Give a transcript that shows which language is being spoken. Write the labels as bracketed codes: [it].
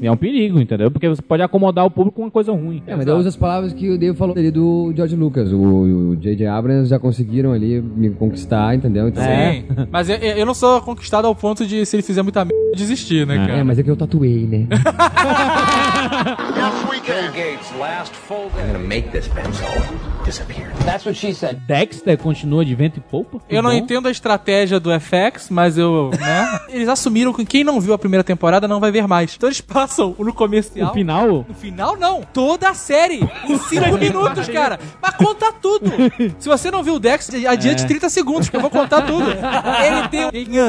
[pt] É um perigo, entendeu? Porque você pode acomodar o público com uma coisa ruim. Mas eu uso as palavras que o Dave falou ali do George Lucas. O J.J. Abrams já conseguiram ali me conquistar, entendeu? Então, sim. Mas eu não sou conquistado ao ponto de, se ele fizer muita merda, desistir, né? É, mas é que eu tatuei, né? [en] Yes, we can. Bill Gates, last full day. I'm gonna make this pencil disappear. That's what she said. [pt] Dexter continua de vento e poupa? Eu não entendo a estratégia do FX, mas eu... Né? Eles assumiram que quem não viu a primeira temporada não vai ver mais. Então eles passam no comercial... O final? No final, não. Toda a série. Em 5 minutos, cara. Pra contar tudo. Se você não viu o Dexter, adiante 30 segundos, que eu vou contar tudo. Ele tem...